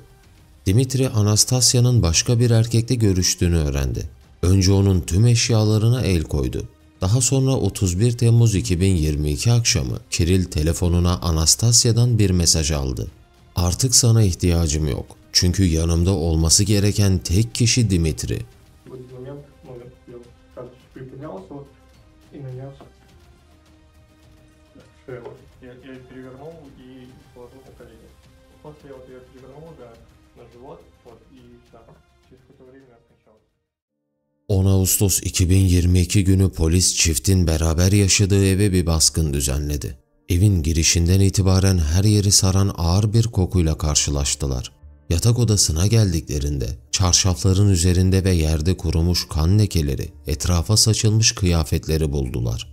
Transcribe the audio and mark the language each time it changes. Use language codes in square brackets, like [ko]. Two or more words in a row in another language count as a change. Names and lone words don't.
[tr] Dimitri, Anastasia'nın başka bir erkekle görüştüğünü öğrendi. Önce onun tüm eşyalarına el koydu. Daha sonra 31 Temmuz 2022 akşamı Kirill telefonuna Anastasia'dan bir mesaj aldı. "Artık sana ihtiyacım yok. Çünkü yanımda olması gereken tek kişi Dimitri." [ru] После вот я перевернул уже на живот, вот, и все. Через какое-то время скончалась. [tr] 10 Ağustos 2022 günü polis çiftin beraber yaşadığı eve bir baskın düzenledi. Evin girişinden itibaren her yeri saran ağır bir kokuyla karşılaştılar. Yatak odasına geldiklerinde çarşafların üzerinde ve yerde kurumuş kan lekeleri, etrafa saçılmış kıyafetleri buldular.